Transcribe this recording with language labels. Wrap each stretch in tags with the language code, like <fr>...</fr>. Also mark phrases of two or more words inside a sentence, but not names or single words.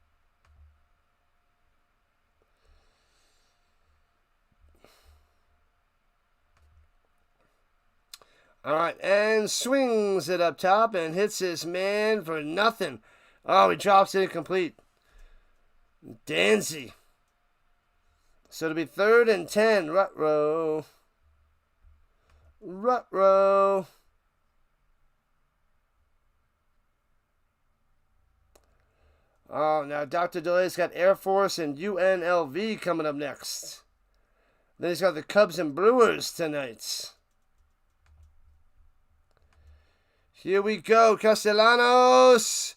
<en>All right, and swings it up top and hits his man for nothing. Oh, he drops it incomplete. Danzy. So it'll be 3rd and 10. Ruh-roh. Ruh-roh. Oh, now Dr. DeLay's got Air Force and UNLV coming up next. Then he's got the Cubs and Brewers tonight. Here we go, Castellanos.</en>